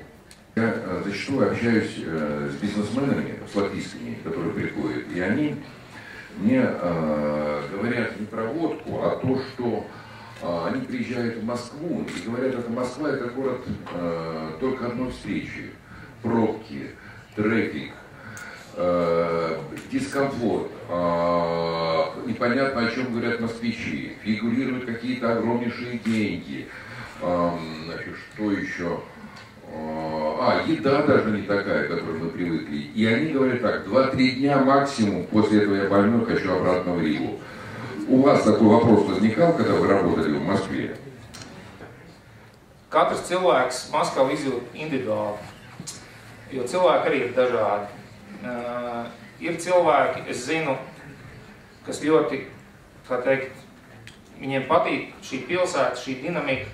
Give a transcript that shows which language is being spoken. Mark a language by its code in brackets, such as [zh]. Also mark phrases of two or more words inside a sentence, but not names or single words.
[ru] Я зачастую общаюсь с бизнесменами, с латвийскими, которые приходят, и они мне говорят не про водку, а то, что они приезжают в Москву и говорят, что Москва — это город только одной встречи, пробки, трафик, дискомфорт, непонятно, о чем говорят москвичи, фигурируют какие-то огромнейшие деньги, значит, что еще? Еда даже не такая, к которой мы привыкли. И они говорят так, 2-3 дня максимум, после этого я больной, хочу обратно в Ригу. У вас такой вопрос возникал, когда вы работали в Москве? [lv] Katrs cilvēks Maskavu izjūt individuāli, jo cilvēki arī ir dažādi. Ir cilvēki, es zinu, kas ļoti, kā teikt, viņiem patīk šī pilsēta, šī dinamika.